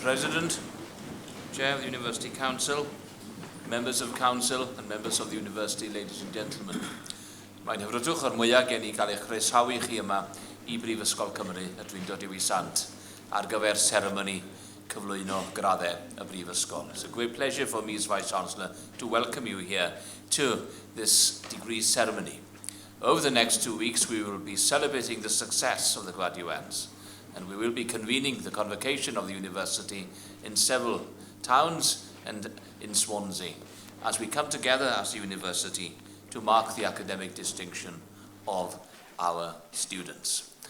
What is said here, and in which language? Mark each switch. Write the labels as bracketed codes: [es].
[en] President, Chair of the University Council, members of Council and members of the University, ladies and gentlemen. [cy] Mae'n hyfrydwch o'r mwyaf gen I gael eich croesawu chi yma I Brifysgol Cymru y dwi'n dod i'w sant ar gyfer seremoni cyflwyno graddau y Brifysgol. [en] It's a great pleasure for me as Vice-Chancellor to welcome you here to this degree ceremony. Over the next 2 weeks, we will be celebrating the success of the graduates, and we will be convening the convocation of the university in several towns and in Swansea as we come together as a university to mark the academic distinction of our students.